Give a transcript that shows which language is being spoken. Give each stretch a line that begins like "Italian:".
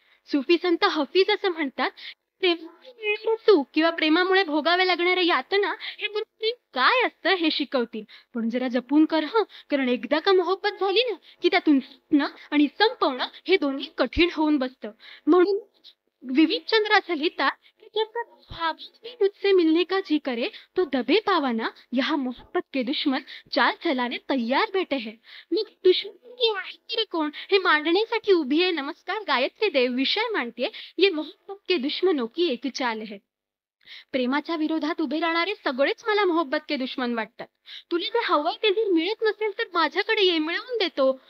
Marathi: सुफी संत हफीज असं म्हणतात, प्रेमामुळे मिळणारं सुख किंवा प्रेमामुळे भोगावे लागणाऱ्या यातना हे प्रेम काय असतं हे शिकवतील. पण जरा जपून कर हं, कारण एकदा का मोहब्बत झाली ना की त्यातून सुटणं आणि संपवणं हे दोन्ही कठीण होऊन बसतं. म्हणून विविध चंद्र असं लिहितात की
Hindi: जब तक ख्वाब में मुझसे मिलने का जी करे तो दबे पावाना, यहाँ मोहब्बत के दुश्मन चाल चलाने तैयार बैठे हैं.
Marathi: मग दुश्मन आहे तरी कोण हे मांडण्यासाठी उभी आहे नमस्कार गायत्री देव विषय मांडते,
Hindi: ये मोहब्बत के दुश्मनों की एक चाल है.
Marathi: प्रेमाच्या विरोधात उभे राहणारे सगळेच मला
Hindi: मोहब्बत के दुश्मन
Marathi: वाटतात. तुला जे हवंय ते जर मिळत नसेल तर माझ्याकडे ये, मिळवून देतो.